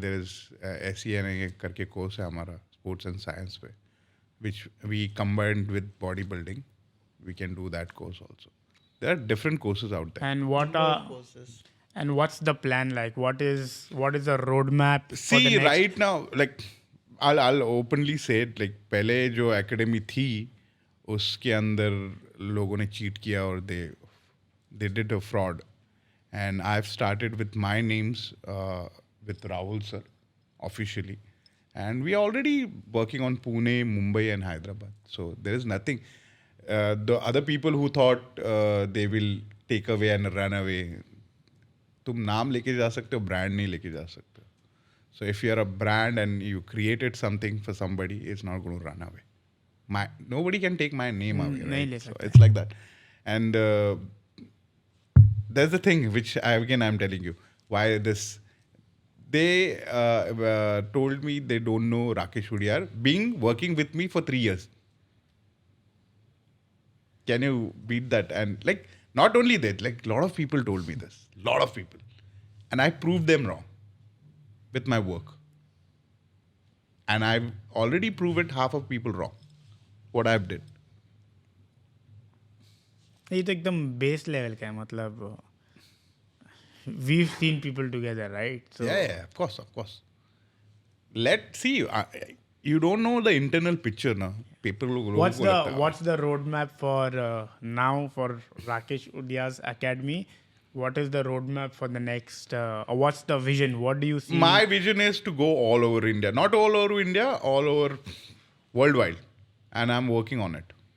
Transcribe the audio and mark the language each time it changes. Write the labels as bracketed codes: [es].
[en] There is SENA [hi] करके [en] course [hi] है हमारा [en] sports and science पे, which we combined with bodybuilding. We can do that course also. There are different courses out there. And what's the plan like? What is the roadmap for the See, next? right now, like I'll openly say it. Like [hi] पहले जो academy थी, उसके अंदर लोगों ने cheat किया और [en] they did a fraud. And I've started with my names with Rahul sir officially, and we are already working on Pune, Mumbai, and Hyderabad. So there is nothing. The other people who thought they will take away and run away. [hi] तुम नाम लेके जा सकते हो [en] brand नहीं लेके जा सकते हो so if you are a brand and you created something for somebody it's not going to run away nobody can take my name away [hi] नहीं ले [en] right? So [hi] सकते। [en] it's like that and there's the thing which I'm telling you why this they told me they don't know Rakesh Udyar being working with me for 3 years Can you beat that? And like, not only that, like, a lot of people told me this. Lot of people. And I proved them wrong with my work. And I've already proved half of people wrong. What I've did. [hi] ये तो एकदम base level का है मतलब [en] we've seen people together, right? So Yeah, of course. Let's see. You don't know the internal picture now. People what's the roadmap for now for Rakesh Udia's academy? What is the roadmap for the next what's the vision? What do you see? My vision is to go all over India. Not all over India, all over worldwide. And I'm working on it.